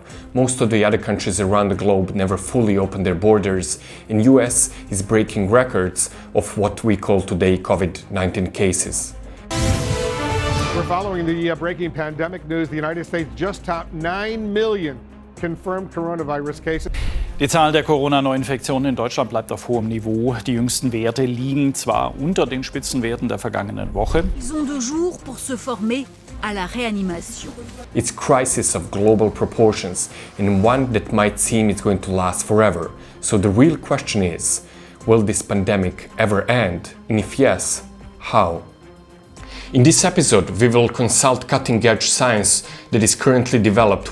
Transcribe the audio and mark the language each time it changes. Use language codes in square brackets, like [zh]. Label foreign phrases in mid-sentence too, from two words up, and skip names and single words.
[en] Most of the other countries around the globe never fully opened their borders, and US is breaking records of what we call today COVID-19 cases. We're following the breaking pandemic news. The United States just topped 9 million confirmed coronavirus cases. [de] Die Zahl der Corona-Neuinfektionen in Deutschland bleibt auf hohem Niveau. Die jüngsten Werte liegen zwar unter den Spitzenwerten der vergangenen Woche. [fr] Ils ont 2 jours pour se former à la réanimation. [en] It's crisis of global proportions, and one that might seem it's going to last forever. So the real question is, will this pandemic ever end? And if yes, how? In this episode, we will consult cutting-edge science that is currently developed.